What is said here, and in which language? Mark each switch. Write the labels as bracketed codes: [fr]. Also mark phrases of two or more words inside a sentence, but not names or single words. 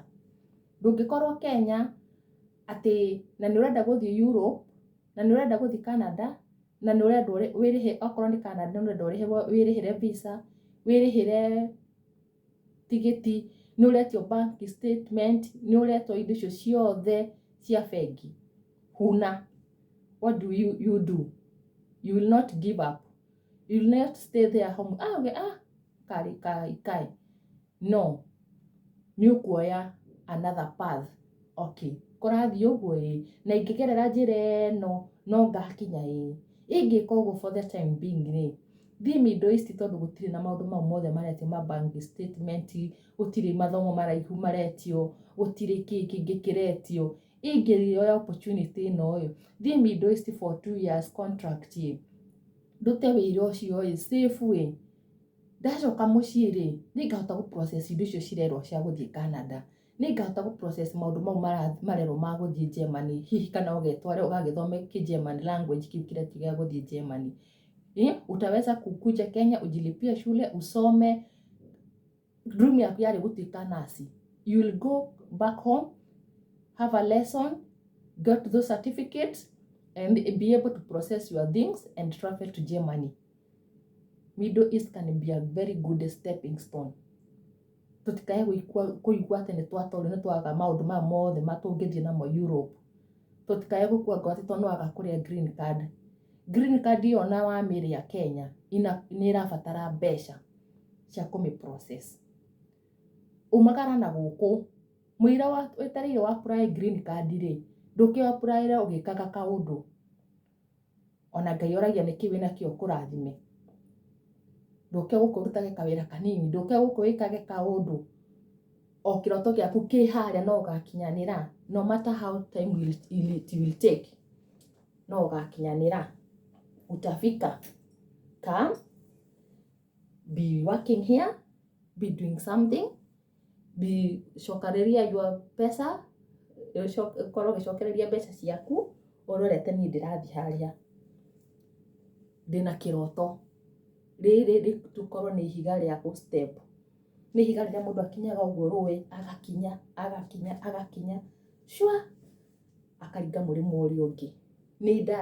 [ki] Ndũngĩkorwo Kenya atĩ na nĩũrenda gũthiĩ Europe, na nĩũrenda gũthiĩ Canada, na nĩũrenda wĩrĩhe, okorwo nĩ Canada nĩũrenda wĩrĩhĩre visa, wĩrĩhĩre tigiti, nĩũretio [en] bank statement, [ki] nĩũretwo indo icio ciothe cia bengi, huna. [en] What do you do? You will not give up, you will not stay there home, [ki] kai no, nĩũkuoya [en] another path. [ki] Okay, kũrathiĩ ũguo na ingĩgerera njĩra ĩno no ngakinya ingĩka ũguo [en] for the time being [ki] rĩ, thiĩ Middle East, tondũ gũtirĩ na maũndũ mau mothe maretio ma [en] bank statement, [ki] gũtirĩ mathomo maraihu maretio, gũtirĩ kĩngĩ kĩretio, ingĩrĩoya opportunity ĩno ĩ thiĩ Middle East [en] for 2 years contract [ki] ĩ ndute wĩra ũcio ĩ safe ĩ ndacoka mũciĩ rĩ nĩngahota gũ process indo icio cirerwo cia gũthiĩ Canada nĩngahota gũ process maũndũ mau marerwo ma gũthiĩ Germany hihi kana ũgetware ũgagĩthome [en] German language [ki] kiu kĩrĩa gĩa gũthiĩ Germany [sw] utaweza kukuja Kenya ujilipie shule usome [ki] dream yaku yarĩ gũtuĩka nurse [en] you will go back home have a lesson get those certificates and be able to process your things and travel to Germany. Middle East can be a very good stepping stone. [ki] Tutikae kuigua atĩ nĩ twaga maũndũ maya mothe matũngĩthiĩ namo Europe. Tutikae gũkua ngoro atĩ tondũ nĩwaga kũrĩa [en] green card. Green card [ki] ĩyo na wamĩrĩa Kenya nĩ ĩrabatara mbeca cia kũmĩ process. Umagara na gũkũ mũira wetereire wa [en] apply green card [ki] rĩ ndũkĩ apply ũgĩkaga kaũndũ. Ona Ngai oragia nĩkĩ wĩna kĩo kũrathime. Ndũke gũkũ ũrutage kawĩra kanini ndũke gũkũ wĩkage kaũndũ o kĩroto gĩaku kĩ harĩa no ũgakinyanĩra [en] no matter how time it will take [ki] no ũgakinyanĩra utafika. [en] Come be working here be doing something be cokereria your pesa [ki] korwo gĩcokereria mbeca ciaku ũrorete niĩ ndĩrathiĩ harĩa ndĩna kĩroto rĩrĩ tũkorwo nĩ ihiga rĩa step nĩ ihiga rĩrĩa mũndũ akinyaga ũguo rũĩ agakinya shwa akaringa mũrĩmo ũrĩa ũngĩ nĩ